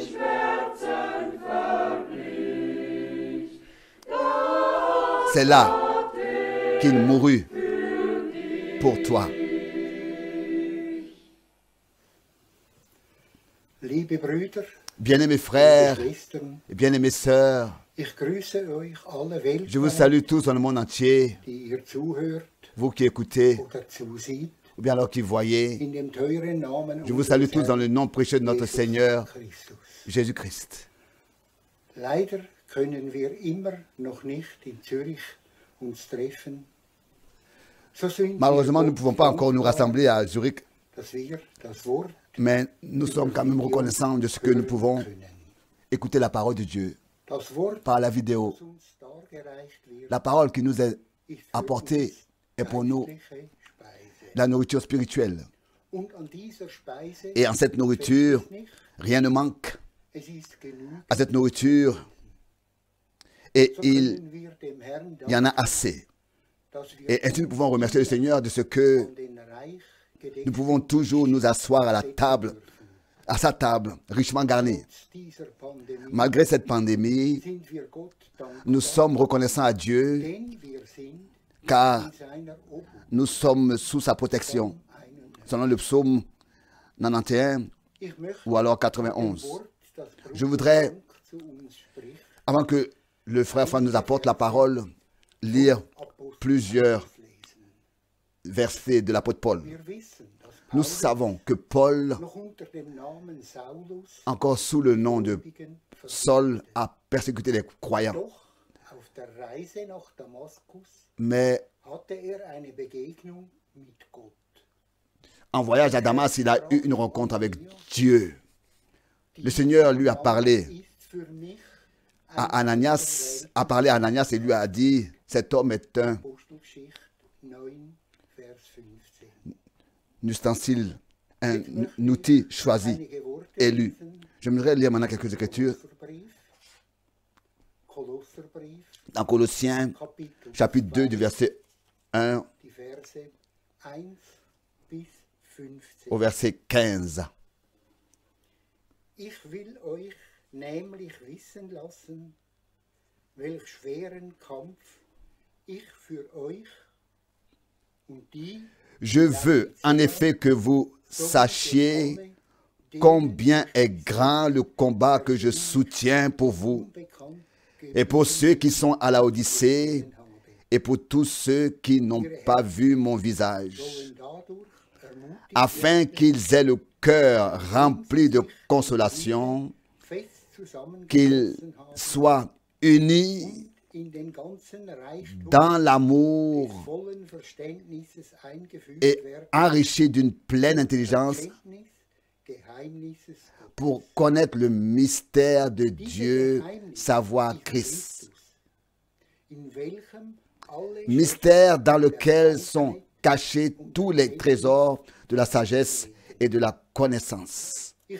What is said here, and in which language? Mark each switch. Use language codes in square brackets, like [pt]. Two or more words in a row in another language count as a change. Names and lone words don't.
[fr] C'est là qu'il mourut pour toi. [de] Liebe Brüder, [fr] Bien-aimés frères [de] liebe Schwestern, [fr] et bien-aimées sœurs, [de] ich grüße euch alle [fr] je vous [de] Weltmänner, [fr] salue tous dans le monde entier, [de] die ihr zuhört [fr] vous qui écoutez [de] oder zuseht, [fr] ou bien alors qui voyez. [de] in dem teuren Namen [fr] Je vous salue [de] unseres [fr] tous dans le nom précieux de notre [de] Jesus [fr] Seigneur, [de] Christus. [fr] Jésus-Christ. [de] Leider können wir immer noch nicht in Zürich uns treffen. So sind [fr] Malheureusement, [de] wir [fr] nous ne pouvons pas encore nous [de] dankbar, [fr] rassembler à Zurich, [de] dass wir das Wort [fr] mais nous sommes quand même reconnaissants de ce que nous pouvons [de] können. [fr] écouter la parole de Dieu [de] Das Wort, [fr] par la vidéo. [de] das uns dargereicht wird, [fr] La parole qui nous est [de] ist für [fr] apportée [de] uns [fr] est pour nous [de] geistliche Speise. [fr] la nourriture spirituelle. [de] Und an dieser Speise [fr] Et en cette nourriture, [de] fehlt es nicht. [fr] rien ne manque [de] Es ist genug. [fr] à cette nourriture. Et [de] So [fr] il [de] können wir dem Herrn [fr] y en a [de] danken, [fr] assez. [de] dass wir [fr] Et ainsi nous pouvons remercier le Seigneur de ce que [de] an den reich [fr] nous [de] gedeckten [fr] pouvons toujours nous asseoir à la table, à sa table, richement garnie. [de] Trotz dieser Pandemie [fr] Malgré cette pandémie, [de] sind wir Gott dankbar, [fr] nous sommes reconnaissants à Dieu [de] denn wir sind [fr] car [de] in seiner Obhut. [fr] nous sommes sous sa protection. [de] Einen- [fr] Selon le psaume 91 [de] Ich möchte [fr] ou alors [de] dem [fr] 91. [de] Wort, das Bruder [fr] Je voudrais, [de] Frank zu uns spricht, [fr] avant que le frère Franck nous apporte la parole, lire [de] Apostel [fr] plusieurs [de] lesen. [fr] versets de l'apôtre Paul. [de] Wir wissen, dass [fr] Nous [de] Paulus [fr] savons que Paul, [de] noch unter dem Namen Saulus [fr] encore sous le nom de [de] Gläubigen [fr] Saul, a persécuté les croyants. [de] Doch auf der Reise nach Damaskus [fr] Mais [de] hatte eine Begegnung mit Gott. [fr] en voyage à Damas, il a eu une rencontre avec Dieu. Le Seigneur lui a parlé [de] Ist für mich [fr] à Ananias, a parlé à Ananias et lui a dit, cet homme est un [de] Apostelgeschichte 9, Vers 15. [fr] ustensile, un outil choisi, [de] Einige Worte [fr] élu. [de] lesen. [fr] J'aimerais lire maintenant quelques écritures [de] Kolosserbrief, [fr] dans Colossiens, [de] Kapitel [fr] chapitre 2, du verset 1 [de] die Verse 1 bis 15. [fr] au verset 15. [de] Ich will euch nämlich wissen lassen, welch schweren Kampf ich für euch und die [fr] Je veux en effet que vous sachiez combien est grand le combat que je soutiens pour vous [de] unbekannt [fr] et pour ceux qui sont à la Odyssée [de] gegeben habe, [fr] et pour tous ceux qui n'ont pas vu mon visage, [de] sollen dadurch ermutigt [fr] afin qu'ils aient le cœur rempli de consolation, [de] fest [fr] qu'ils [de] zusammengeschlossen haben [fr] soient unis [de] in den ganzen Reichtum [fr] dans [de] des [fr] l'amour [de] vollen Verständnisses eingefügt [fr] et [de] werden, [fr] enrichis d'une pleine intelligence [de] Erkenntnis Geheimnisses [fr] pour connaître le mystère de Dieu, savoir Christ. Mystère dans lequel sont cachés tous les trésors de la sagesse et de la connaissance.